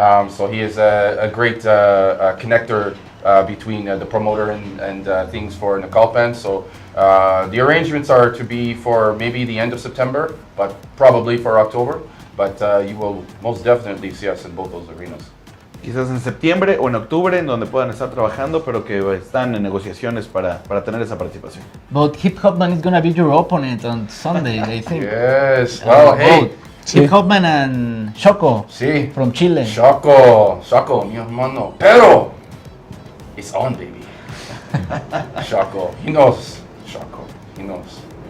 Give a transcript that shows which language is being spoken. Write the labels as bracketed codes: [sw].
[en] So he is a great connector between the promoter and things for Naucalpan. So the arrangements are to be for maybe the end of September, but probably for October. But you will most definitely see us in both those arenas. [es] Quizás en septiembre o en octubre, en donde puedan estar trabajando, pero que están en negociaciones para tener esa participación. [en] But Hip Hopman is gonna be your opponent on Sunday, I think. Yes, well, hey. Hip Hopman and Choco [es] Sí. [en] from Chile. [es] Choco, mi hermano. Pero [en] it's on, baby. Choco, he knows. Choco, he knows.